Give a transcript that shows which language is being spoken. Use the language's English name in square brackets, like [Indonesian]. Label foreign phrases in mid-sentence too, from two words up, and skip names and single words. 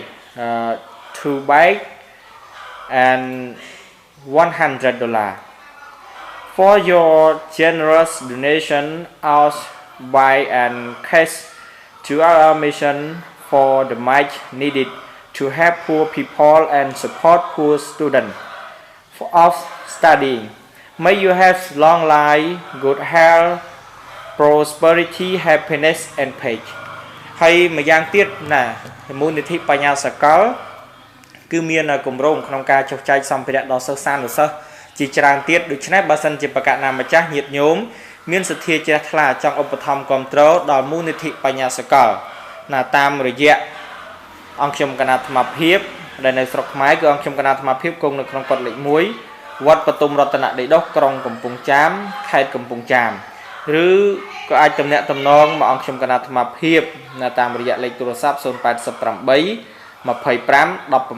[English] 2 bike and $100 for your generous donation out by and cash to our mission for the much needed to help poor people and support poor students of studying. May you have long life, good health, prosperity, happiness and peace. [Khmer] ហើយម្យ៉ាងទៀតណាមូលនិធិបញ្ញាសកលគឺមានគម្រោងក្នុងការចុះចែកសម្ភារៈដល់សិស្សានុសិស្សជាច្រើនទៀតដូ ច្នេះបើសិនជាបកណាម្ចាស់ញាតិញោមមានសទ្ធាជ្រះថ្លាចង់ឧបត្ថម្ភគាំទ្រដល់មូលនិធិបញ្ញាសកលណាតាមរយៈអង្គខ្ញុំគណៈអាត្មាភាពដែលនៅស្រុកខ្មែរគឺអង្គខ្ញុំគណៈអាត្មាភាពគង់នៅក្នុងកុដិលេខ1វត្តបទុមរតនដីដុសក្រុងកំពង់ចាមខេត្តកំពង់ចាមឬក៏អាចទំនាក់ទំនងមកអង្គខ្ញុំគណៈអាត្មាភាពនៅតាមរយៈលេខទូរស័ព្ទ088 25 18